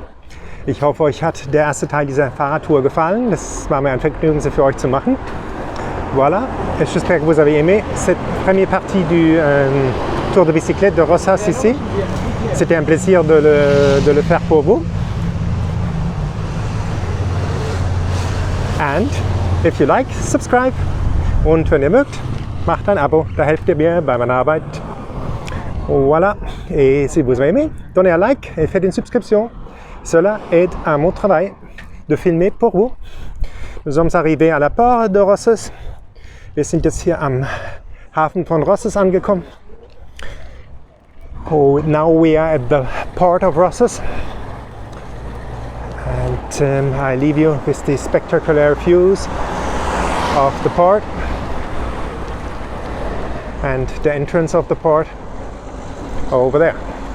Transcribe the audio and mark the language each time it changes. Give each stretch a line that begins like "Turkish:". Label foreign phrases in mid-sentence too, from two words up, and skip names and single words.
German: Ich hoffe, euch hat der erste Teil dieser Fahrradtour gefallen. Das war mir ein Vergnügen, sie für euch zu machen.
French: Voilà, et j'espère que vous avez aimé cette première partie du tour de bicyclette de Roses ici. C'était un plaisir de le faire pour vous.
English: And if you like, subscribe.
German: Und wenn ihr mögt, macht ein Abo. Da helft ihr mir bei meiner Arbeit.
French: Voilà, et si vous aimez, donnez un like et faites une subscription. Cela aide à mon travail de filmer pour vous. Nous sommes arrivés à la Port de Roses.
German: Wir sind jetzt hier am Hafen von Roses angekommen.
English: Oh, now we are at the port of Roses. And I leave you with the spectacular views of the port and the entrance of the port over there.